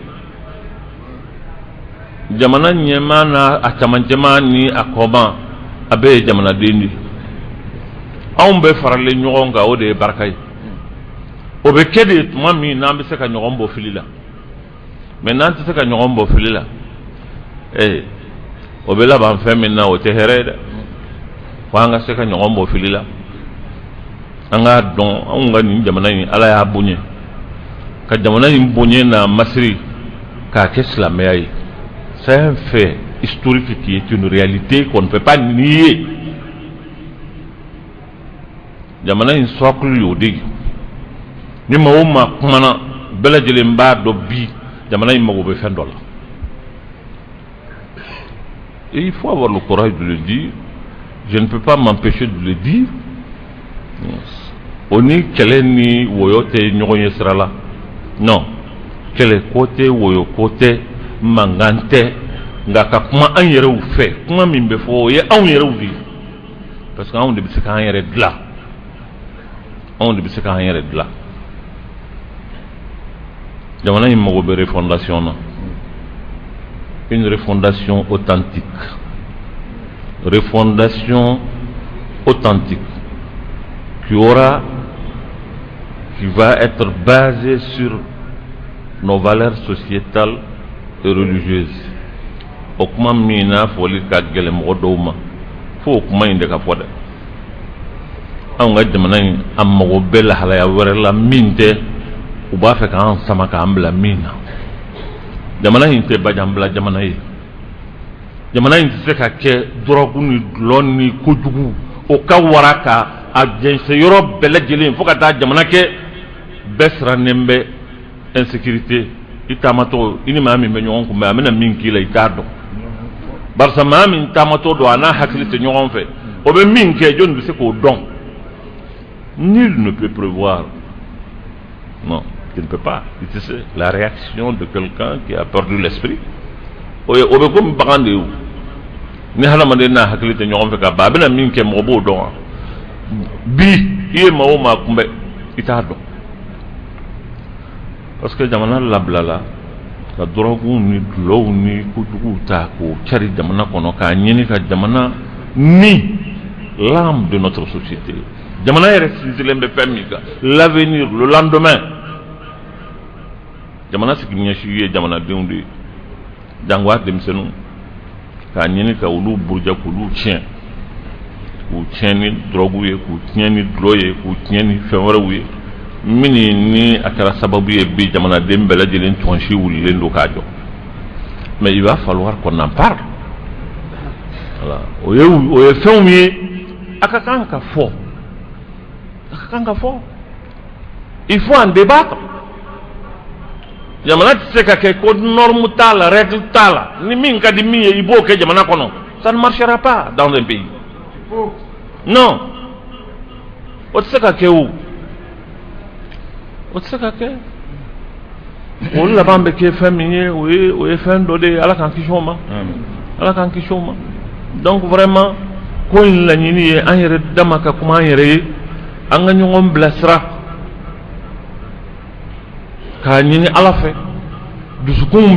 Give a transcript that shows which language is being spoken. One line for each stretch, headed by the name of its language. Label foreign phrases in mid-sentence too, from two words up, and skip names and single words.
Bambara: jamana ɲɛmaa n'a a camancɛma ni a kɔban a bɛɛ ye jamanaden de ye anw bɛɛ faralen ɲɔgɔn kan o de ye barika ye o bɛ kɛ de tuma min n'an bɛ se ka ɲɔgɔn bɔ fili la mais n'an tɛ se ka ɲɔgɔn bɔ fili la o bɛ laban fɛn min na o tɛ hɛrɛ ye dɛ fo an ka se ka ɲɔgɔn bɔ fili la an k'a dɔn anw ka nin jamana in ala y'a bonya ka jamana in bonya n'a masiri k'a kɛ silamɛya ye
French: c'est un fait historique qui est une réalité qu'on ne peut pas nier
Bambara: jamana in socle y'o de ye ni maa o maa kumana bɛɛ lajɛlen b'a dɔn bi jamana in mago bɛ fɛn dɔ la
French: et il faut avoir le courage de le dire je ne peux pas m'empêcher de le dire
Bambara: o ni kɛlɛ ni woyo tɛ ɲɔgɔn ye sira la non kɛlɛ ko tɛ woyo ko tɛ mankan tɛ nka ka kuma an yɛrɛw fɛ kuma min bɛ fɔ o ye anw yɛrɛw de ye
French: parce que
Bambara: anw de bɛ se k'an yɛrɛ dilan anw de bɛ se k'an yɛrɛ dilan jamana in mago bɛ refondation na
French: une refondation authentique refondation authentique qui va être basée sur nos valeurs sociétales et religieuses.
Bambara: O kuma min n'a fɔli ka gɛlɛn mɔgɔ dɔw ma fo o kuma in de ka fɔ dɛ. Anw ka jamana in a mago bɛ lahalaya wɛrɛ la min tɛ u b'a fɛ k'an sama k'an bila min na. Jamana in tɛ bajanbila jamana ye. Jamana in tɛ se ka kɛ dɔrɔgu ni dulɔ ni kojugu o ka wara ka a jɛnsɛn yɔrɔ bɛɛ lajɛlen fo ka taa jamana kɛ bɛɛ sirannen bɛ insécurité i taamatɔ i ni maa min bɛ ɲɔgɔn kunbɛn a bɛna min k'i la i t'a dɔn. Barisa maa min taamatɔ don a n'a hakili tɛ ɲɔgɔn fɛ o bɛ min kɛ jɔnni bɛ se k'o dɔn.
French: Nul ne peut prévoir. Non, il ne peut pas. C'est la réaction de quelqu'un qui a perdu l'esprit.
Bambara: O bɛ komi bagan de ye o. Ni hadamaden n'a hakili tɛ ɲɔgɔn fɛ ka ban a bɛna min kɛ mɔgɔ b'o dɔn wa. Bi i ye maa o maa kunbɛn i t'a dɔn.
French: Parce que
Bambara: jamana labilala ka dɔrɔguw ni dulɔw ni kojuguw ta k'o cari jamana kɔnɔ k'a ɲini ka jamana ni
French: l'âme de notre société.
Bambara: Jamana yɛrɛ sinsinnen bɛ fɛn min kan
French: l'avenir le lendemain.
Bambara: Jamana sigi ɲɛsigi ye jamanadenw de ye. Jango a denmisɛnninw k'a ɲini ka olu buruja k'olu tiɲɛ. K'u tiɲɛ ni dɔrɔguw ye k'u tiɲɛ ni dulɔ ye k'u tiɲɛ ni fɛn wɛrɛw ye. Mini ni a kɛra sababu ye bi jamanaden bɛɛ lajɛlen tɔnsi wulilen don k'a jɔ.
French: Mais il va falloir qu'on en parle. Voilà.
Bambara: O ye fɛnw ye a ka kan ka fɔ. A ka kan ka fɔ.
French: Il faut en débattre.
Bambara: Jamana tɛ se ka kɛ ko norme t'a la règle t'a la ni min ka di min ye i b'o kɛ jamana kɔnɔ.
French: Ça ne marchera pas dans un pays. Non.
Bambara: O tɛ se ka kɛ o. O tɛ se ka kɛ. O laban bɛ kɛ fɛn min ye o ye fɛn dɔ de ye Ala k'an kisi o ma. Ala k'an kisi o ma.
French: Donc vraiment
Bambara: ko in laɲini ye an yɛrɛ dama ka kuma an yɛrɛ ye an ka ɲɔgɔn bilasira k'a ɲini Ala fɛ dusukunw